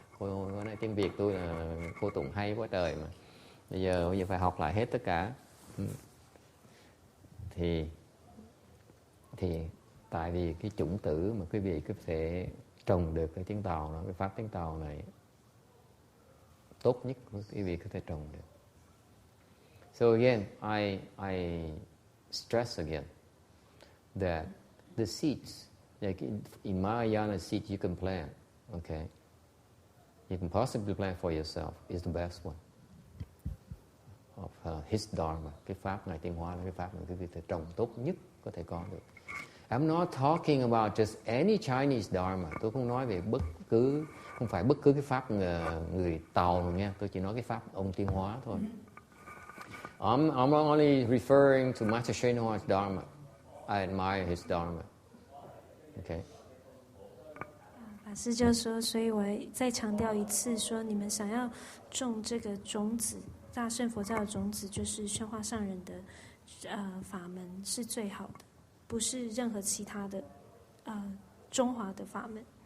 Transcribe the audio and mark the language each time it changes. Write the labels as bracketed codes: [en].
[vi] Cô nói tiếng Việt tôi là cô tụng hay quá trời mà. Bây giờ phải học lại hết tất cả. Thì tại vì cái chủng tử mà quý vị có thể trồng được cái tiếng Tàu đó, cái pháp tiếng Tàu này tốt nhất quý vị có thể trồng được. [en] So again, I stress again that the seeds, like in Mahayana seeds you can plant, okay? You can possibly plant for yourself is the best one of his Dharma. [vi] Cái pháp Ngài Tiến Hóa là cái pháp mà quý vị thể trồng tốt nhất có thể có được. [en] I'm not talking about just any Chinese Dharma. [vi] Tôi không nói về không phải bất cứ cái pháp người Tàu nào nha. Tôi chỉ nói cái pháp ông Tiến Hóa thôi. [en] I'm only referring to Master Shenhua's Dharma. I admire his Dharma. Okay. [zh] 法师就说，所以我再强调一次，说你们想要种这个种子，大乘佛教的种子，就是宣化上人的法门是最好的，不是任何其他的中华的法门。